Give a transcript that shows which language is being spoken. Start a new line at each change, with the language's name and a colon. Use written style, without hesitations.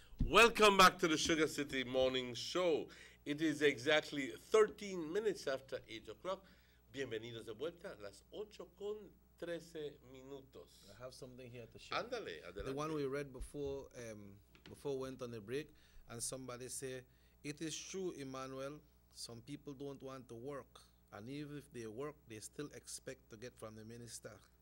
English: Welcome back to the Sugar City Morning Show. It is exactly 13 minutes after 8 o'clock.
Spanish: Bienvenidos de vuelta a las 8:13.
English: I have something here to share.
Spanish: Ándale, adelante.
English: The one we read before we went on the break, and somebody say, it is true, Emmanuel, some people don't want to work, and even if they work, they still expect to get from the minister.